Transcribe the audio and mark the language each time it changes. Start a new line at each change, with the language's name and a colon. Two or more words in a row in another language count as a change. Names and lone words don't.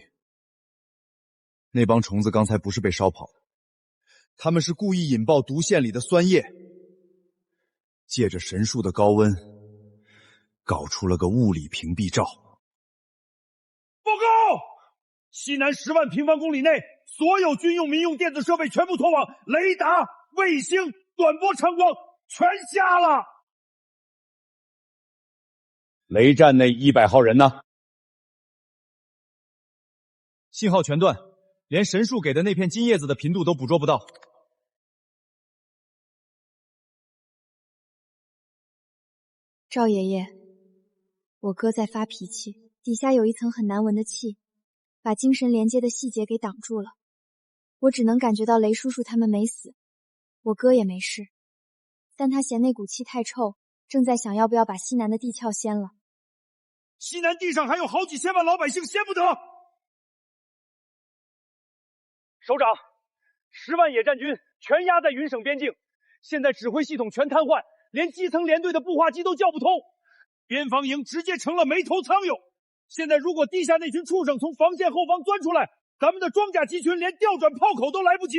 Chinese: 那幫蟲子剛才不是被燒跑的，他們是故意引爆毒腺裡的酸液，借着神樹的高溫，搞出了個物理屏蔽罩。報告！西南10萬平方公里內，所有軍用、民用電子設備全部脫網，雷達、衛星、短波长光全瞎了。雷战那100号人呢？信号全断，连神树给的那片金叶子的频度都捕捉不到。赵爺爺，我哥在發脾氣，底下有一層很難聞的氣，把精神連接的細節給擋住了。我只能感覺到雷叔叔他們沒死，我哥也沒事，但他嫌那股氣太臭，正在想要不要把西南的地壳掀了。西南地上還有好幾千萬老百姓掀不得。首長，10萬野戰軍全壓在雲省邊境，現在指揮系統全癱瘓，連基層連隊的步話機都叫不通，邊防營直接成了沒頭蒼蛹。現在如果地下那群畜生從防線後方鑽出來，咱們的裝甲集群連調轉炮口都來不及。